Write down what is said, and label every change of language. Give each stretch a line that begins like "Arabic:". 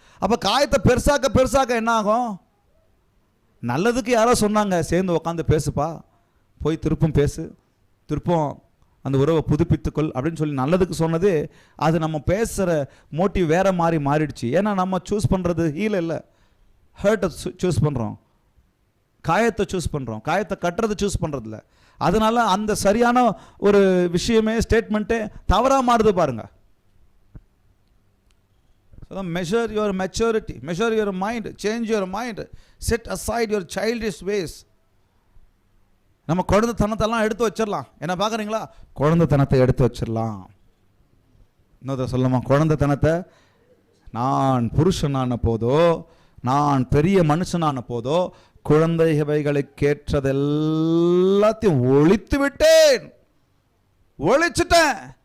Tamil: அப்போ காயத்தை பெருசாக்க என்ன ஆகும்? நல்லதுக்கு யாரோ சொன்னாங்க, சேர்ந்து உட்காந்து பேசுப்பா, போய் திருப்பும் பேசு, திருப்பும் அந்த உறவை புதுப்பித்துக்கொள் அப்படின்னு சொல்லி நல்லதுக்கு சொன்னது, அது நம்ம பேசுகிற மோட்டிவ் வேறு மாறிடுச்சு. ஏன்னா நம்ம சூஸ் பண்ணுறது ஹீல் இல்லை, ஹர்ட்டை சூஸ் பண்ணுறோம், காயத்தை சூஸ் பண்ணுறோம், காயத்தை கட்டுறது சூஸ் பண்ணுறதில்ல. அதனால அந்த சரியான ஒரு விஷயமே ஸ்டேட்மெண்ட்டே தவறாக மாறுது பாருங்க.
English: Measure your maturity, measure your mind, change your mind, set aside your childish ways.
Tamil: நம்ம குழந்தைத்தனத்தெல்லாம் எடுத்து வச்சிடலாம். என்ன பார்க்குறீங்களா? குழந்தைத்தனத்தை எடுத்து வச்சிடலாம். இன்னொரு சொல்லமா, குழந்தைத்தனத்தை நான் புருஷனான போதோ, நான் பெரிய மனுஷனான போதோ, குழந்தைகளை கேட்டது எல்லாத்தையும் ஒழித்து விட்டேன், ஒழிச்சுட்டேன்.